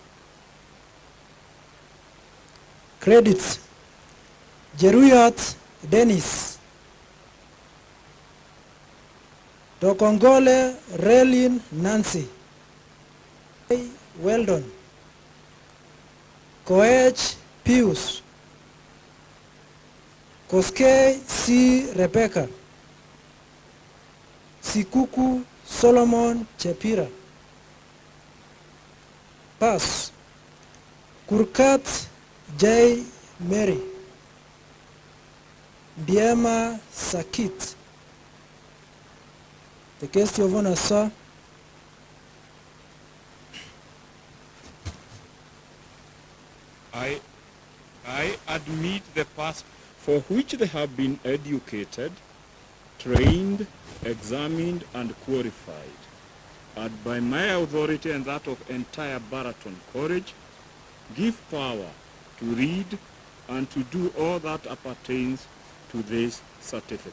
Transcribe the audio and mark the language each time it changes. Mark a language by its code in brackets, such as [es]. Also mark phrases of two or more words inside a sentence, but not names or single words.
[en] Credits: Jeruyot Dennis, Tokongole Relin Nancy, Weldon, Koech Pius, Koskei C. Rebecca, Sikuku Solomon Chepira. Pass: Kurkat J. Mary, Biema Sakit. The guest of honor, sir. I admit the past for which they have been educated, trained, examined, and qualified, and by my authority and that of entire Baraton College, give power to read and to do all that appertains to these certificates.